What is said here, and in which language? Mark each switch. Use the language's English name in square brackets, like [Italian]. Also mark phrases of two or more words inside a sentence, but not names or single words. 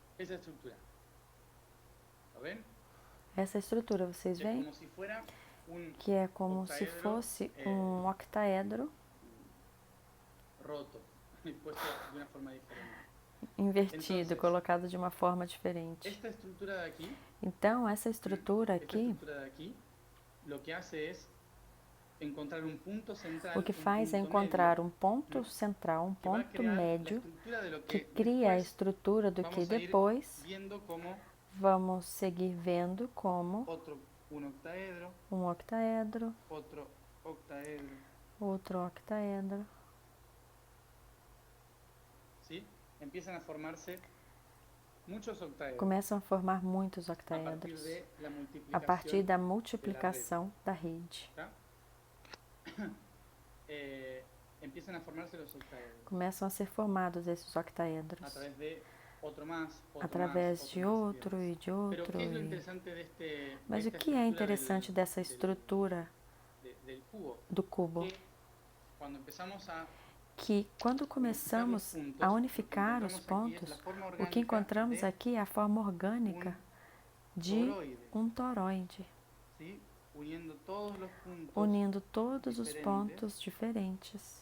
[Spanish] esa estructura. ¿Lo ven? [Portuguese] Essa estrutura, vocês [Spanish] Es [Portuguese] veem? [Spanish] como si fuera un [Portuguese] Que é como se [Spanish] octaedro, [Portuguese] fosse um octaedro [Spanish] roto, puesto de una forma diferente. [Portuguese] invertido, [Spanish] Entonces, [Portuguese] colocado de uma forma diferente. [Spanish] Esta estructura de aquí, [Portuguese] Então, essa estrutura aqui, [Spanish] lo que hace es encontrar un punto central, [Portuguese] o que faz é encontrar um ponto central, um ponto médio, que cria a estrutura do que depois vamos seguir vendo como um octaedro, outro octaedro. [Spanish] ¿Sí? Empiezan a formarse muchos octaedros. [Portuguese] Começam a formar muitos octaedros a partir da multiplicação da rede. Tá? [Spanish] Empiezan a formarse los octaedros. [Portuguese] Começam a ser formados esses octaedros através de outro e de outro. Mas o que é interessante dessa estrutura do cubo? Que quando começamos a unificar os pontos, o que encontramos aqui é a forma orgânica de um toroide, unindo todos os pontos diferentes.